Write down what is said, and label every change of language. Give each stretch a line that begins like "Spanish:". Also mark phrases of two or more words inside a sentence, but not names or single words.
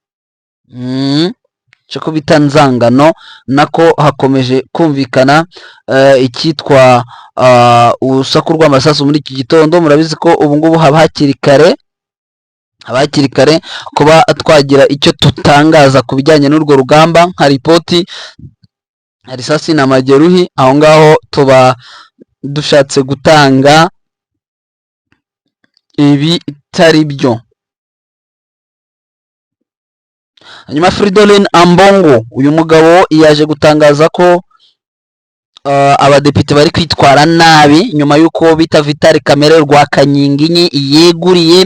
Kinyarwanda: Cyo bita Nzangano nako hakomeje kumvikana ikitwa urusaku rw'amasasu muri iki gitondo. Murabizi ko ubu ngubu haba hakiri kare kuba twagira icyo tutangaza ku bijyanye n'urwo rugamba nka ripoti
Swahili: risasi na majeruhi.
Kinyarwanda: Aho ngaho tuba dushatse gutanga ibitari byo. Hanyuma Fridolin Ambongo, uyu mugabo yaje gutangaza ko abadepite bari kwitwara nabi nyuma y'uko bita Vital Kamerhe rwa Kanyinginyi yeguriye.